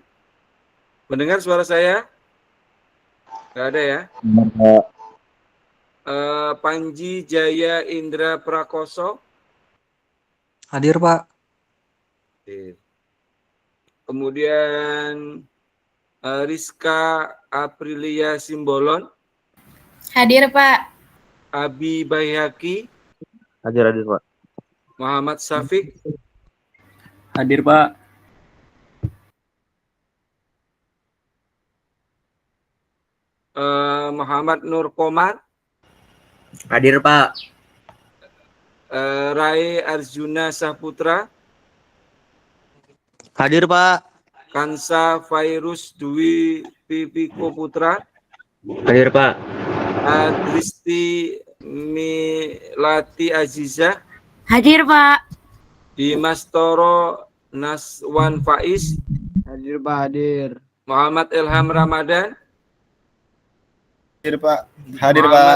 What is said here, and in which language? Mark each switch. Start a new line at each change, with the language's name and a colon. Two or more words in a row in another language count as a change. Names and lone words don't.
Indonesian: Mendengar suara saya? Nggak ada ya? Panji Jaya Indra Prakoso? Hadir, Pak. Hadir. Kemudian Rizka Aprilia Simbolon? Hadir, Pak. Abi Bayhaki? Hadir, Pak. Muhammad Syafiq? Hadir, Pak. Muhammad Nur Komar? Hadir, Pak. Rai Arjuna Saputra? Hadir, Pak. Kansa Virus Dwi Pipiko Putra? Hadir, Pak. Adristi Milati Aziza? Hadir, Pak. Dimas Toro Naswan Faiz? Hadir, Pak, hadir. Muhammad Ilham Ramadan? Hadir, Pak. Hadir, Pak.